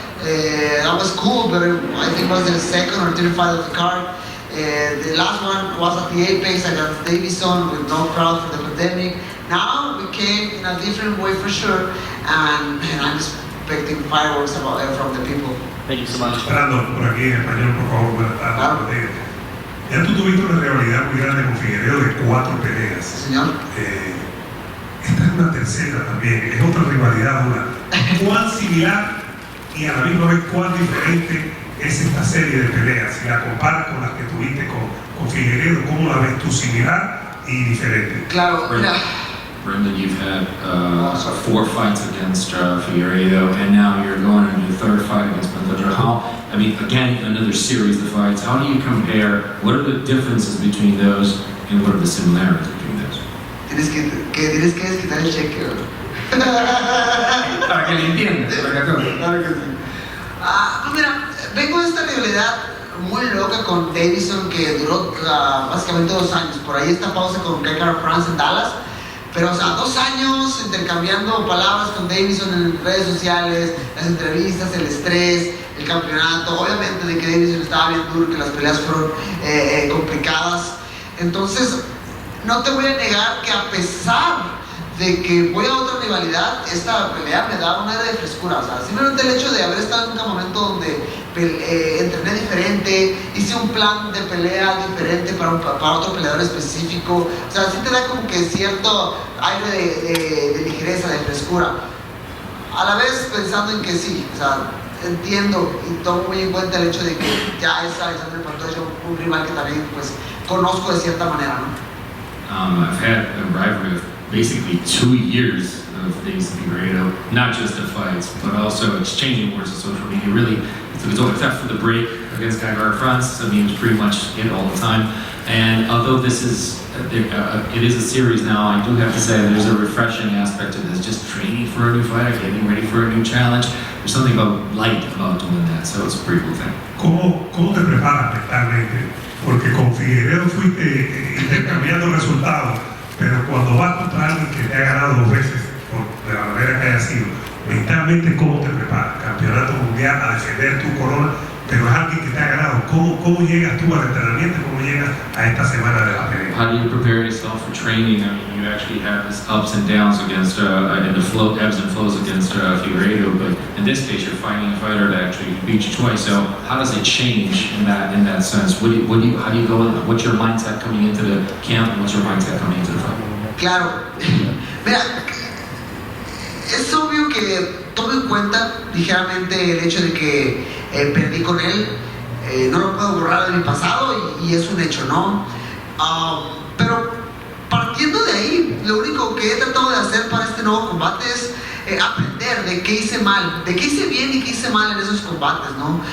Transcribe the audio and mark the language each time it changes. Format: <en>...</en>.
<en>That was cool, but I think it was the second or third fight of the card. The last one was at the Apex against Davison with no crowd for the pandemic. Now we came in a different way for sure, and I'm expecting fireworks from the people. Thank you so much.</en> <es>Brandon, por aquí en español, por favor, buenas tardes. Ya tú tuviste una rivalidad muy grande con Figueiredo de 4 peleas. Sí, señor. Esta es una tercera también, es otra rivalidad dura. ¿Cuán similar y a la misma vez cuán diferente es esta serie de peleas? Si la comparas con las que tuviste con Figueiredo, ¿cómo la ves tú, similar y diferente? Claro, mira.</es> <en>Brandon, you've had 4 fights against Figueiredo, and now you're going into your 3rd fight against Pantoja. Again, another series of fights. How do you compare? What are the differences between those, and what are the similarities between those?</en> <es>Tienes que desquitar el cheque, ¿verdad? Para que le entiendas, para que acabe. Claro que sí. Pues mira, vengo de esta rivalidad muy loca con Davison que duró básicamente 2 años. Por ahí esta pausa con Kaikar France en Dallas. Pero, 2 años intercambiando palabras con Davison en redes sociales, las entrevistas, el estrés, el campeonato. Obviamente de que Davison estaba bien duro, que las peleas fueron complicadas. Entonces, no te voy a negar que a pesar de que voy a otra rivalidad, esta pelea me da un aire de frescura. Simplemente el hecho de haber estado en un campamento donde entrené diferente, hice un plan de pelea diferente para otro peleador específico. Sí te da como que cierto aire de ligereza, de frescura. A la vez pensando en que sí, entiendo y tomo muy en cuenta el hecho de que ya es Alexandre Pantoja, un rival que también pues conozco de cierta manera, ¿no?</es> <en>I've had a rivalry of basically 2 years of things to be great of, not just the fights, but also exchanging words on social media. Really, except for the break against Kaikar France, it was pretty much it all the time. And although this is, it is a series now, I do have to say there's a refreshing aspect to this, just training for a new fighter, getting ready for a new challenge. There's something about light about doing that, so it's a pretty cool thing.</en> <es>¿Cómo te preparas mentalmente? Porque con Figueiredo fuiste intercambiando resultados, pero cuando vas contra alguien que te ha ganado 2 veces, de la manera que haya sido, mentalmente, ¿cómo te preparas? Campeonato mundial, a defender tu corona, pero es alguien que te ha ganado. ¿Cómo llegas tú al entrenamiento? ¿Cómo llegas a esta semana de la pelea?</es> <en>How do you prepare yourself for training? You actually have this ups and downs against, and the ebbs and flows against Figueiredo, but in this case, you're fighting a fighter that actually beat you twice. So how does it change in that sense? How do you go in? What's your mindset coming into the camp, and what's your mindset coming into the fight?</en> <es>Claro. Mira, es obvio que tomo en cuenta ligeramente el hecho de que perdí con él. No lo puedo borrar de mi pasado y es un hecho, ¿no? Pero partiendo de ahí, lo único que he tratado de hacer para este nuevo combate es aprender de qué hice mal, de qué hice bien y qué hice mal en esos combates, ¿no?</es>